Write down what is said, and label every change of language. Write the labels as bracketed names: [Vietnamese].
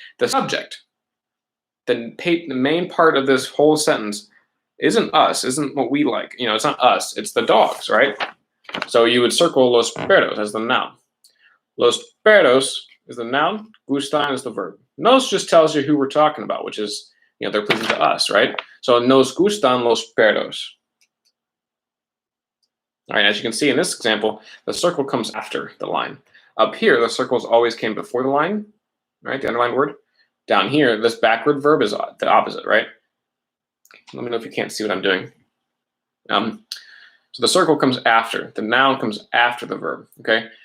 [English] The subject, the main part of this whole sentence isn't us, isn't what we like. It's not us, it's the dogs, right? So you would circle los perros as the noun. Los perros is the noun, gustan is the verb. Nos just tells you who we're talking about, which is, they're pleasing to us, right? [Spanish] So nos gustan los perros. [English] All right, as you can see in this example, the circle comes after the line. Up here, the circles always came before the line, right? The underlined word. Down here, this backward verb is the opposite, right? Let me know if you can't see what I'm doing. So the circle comes after. The noun comes after the verb, okay?